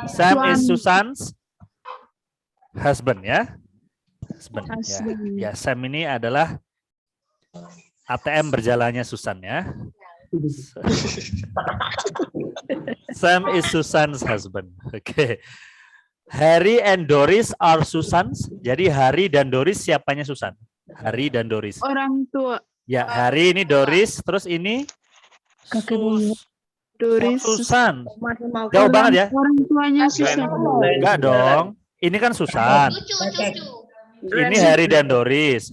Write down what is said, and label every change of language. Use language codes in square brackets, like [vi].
[en] Sam is Susan's husband ya. Husband. [id] Ya, Sam ini adalah ATM berjalannya Susan ya. [en] Sam is Susan's husband. Oke. Harry and Doris are Susan's. [id] Jadi Harry dan Doris siapanya Susan? Harry dan Doris. Orang tua. Ya, Harry ini Doris, terus ini Kakek buyut. Doris. Susan. Jauh banget ya? Orang tuanya Susan. Enggak dong. Ini kan Susan. Ini Harry dan Doris.